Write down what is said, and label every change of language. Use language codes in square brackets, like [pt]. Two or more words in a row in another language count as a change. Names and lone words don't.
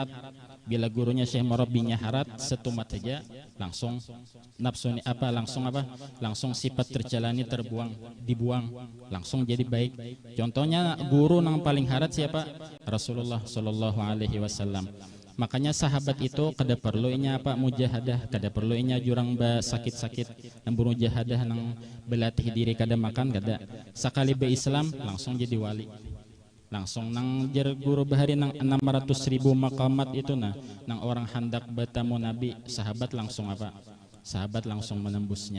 [bjn] Bila gurunya syekh murabinya harat setumat saja langsung nafsu ni apa langsung sifat terjalani dibuang langsung jadi baik. Contohnya guru nang paling harat siapa? [ar] رسول الله صلى الله عليه وسلم. [bjn] Makanya sahabat itu kada perlu inya mujahadah, kada perlu inya jurang sakit-sakit nang mujahadah nang belatih diri kada makan kada. Sakali be Islam langsung jadi wali. Langsung nang jar guru bahari nang 600.000 maqamat itu nang orang hendak bertemu Nabi, sahabat langsung sahabat langsung menembusnya.